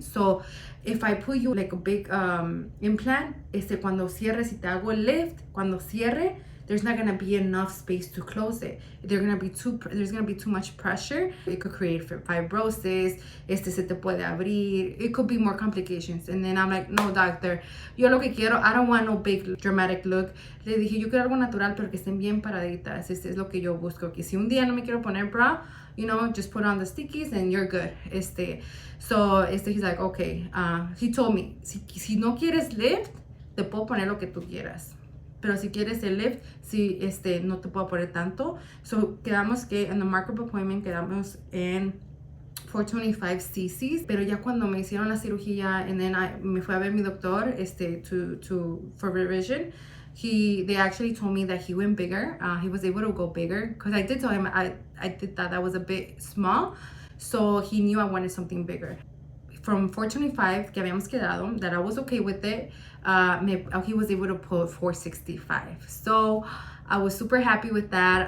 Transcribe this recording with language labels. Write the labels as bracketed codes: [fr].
[en] So if I put you like a big implant, [es] cuando cierre, si te hago el lift, cuando cierre, [en] there's not gonna be enough space to close it. There's gonna be too much pressure. It could create fibrosis. [es] Se te puede abrir. [en] It could be more complications. And then I'm like, no, doctor, [es] yo lo que quiero, [en] I don't want no big dramatic look. [es] Le dije, yo quiero algo natural, pero que estén bien paraditas. Es lo que yo busco. [en] Que si un día no me quiero poner bra, you know, just put on the stickies and you're good. So he's like, okay. He told me, [es] si no quieres lift, te puedo poner lo que tú quieras. Pero si quieres el lift, si no te puedo poner tanto. So quedamos que en [en] the markup appointment [es] quedamos en 425 cc's. Pero ya cuando me hicieron la cirugía, [en] and then [es] me fue a ver mi doctor [en] for revision, they actually told me that he went bigger. He was able to go bigger, because I did tell him I did that was a bit small. So he knew I wanted something bigger. From 425 [es] que habíamos quedado, [en] that I was okay with it, he was able to put 465. So I was super happy with that.